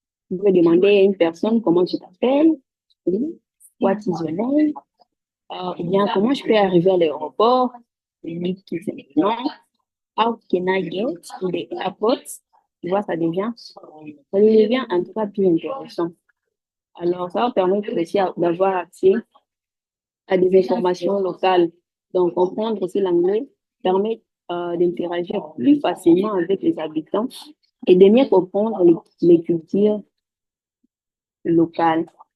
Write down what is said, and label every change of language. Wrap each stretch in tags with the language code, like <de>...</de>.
<fr>Vous pouvez demander à une personne comment tu t'appelles, oui,</fr> <en>what is your name,</en> <fr>Ou bien, comment je peux arriver à l'aéroport? Lui qui dit non.</fr> <en>How can I get to the airport?</en> <fr>Tu vois, ça devient en tout cas plus intéressant. Alors, ça va permettre aussi d'avoir accès à des informations locales. Donc, comprendre aussi l'anglais permet d'interagir plus facilement avec les habitants et de mieux comprendre les cultures locales.</fr>